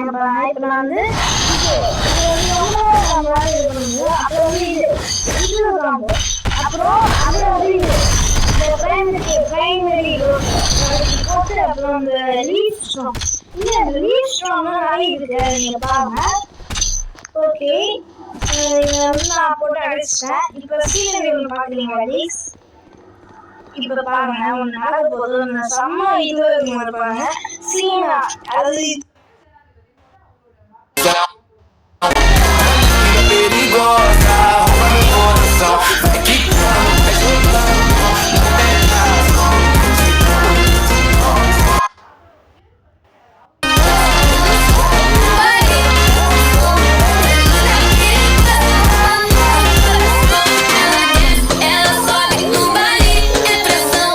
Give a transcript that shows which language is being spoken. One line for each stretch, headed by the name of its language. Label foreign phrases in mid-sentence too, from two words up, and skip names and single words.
Tamil: இப்போ நான் அப்புறம் பிரைமரி போட்டு அப்புறம் இந்த
English: leaf strong
Tamil: நிறைய இருக்கு. நீங்க பாருங்க. ஓகே, நான் போட்டு அடிச்சிட்டேன். இப்போ சீனரி ஒன்று பார்க்குறீங்களா ப்ளீஸ்? இப்போ பாருங்க, ஒன்று நடக்க போகுது. செம்ம இது இருப்பாங்க சீனா. அது
Portuguese: perigosa, rouba meu coração. Vai quicando, vai jogando, não tem razão. Ela sobe no baile, é pressão.